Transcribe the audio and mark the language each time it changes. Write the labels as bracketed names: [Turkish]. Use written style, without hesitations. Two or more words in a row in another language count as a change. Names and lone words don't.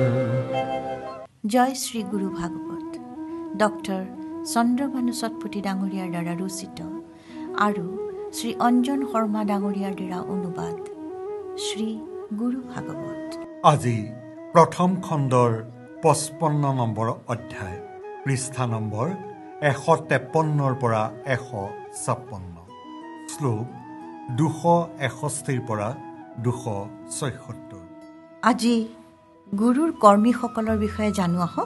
[Hindi] जय श्री गुरु भागवत डॉक्टर चंद्रभानु सतपुती डांगरियार द्वारा रचित और श्री अंजन शर्मा डांगरियार द्वारा अनुवाद श्री गुरु भागवत। [Assamese] আজি প্ৰথম খণ্ডৰ 55 নম্বৰ অধ্যায় পৃষ্ঠা নম্বৰ 153 পৰা 156 শ্লোক 261 পৰা 276। আজি গুৰুৰ কৰ্মীসকলৰ বিষয়ে জানো আহক।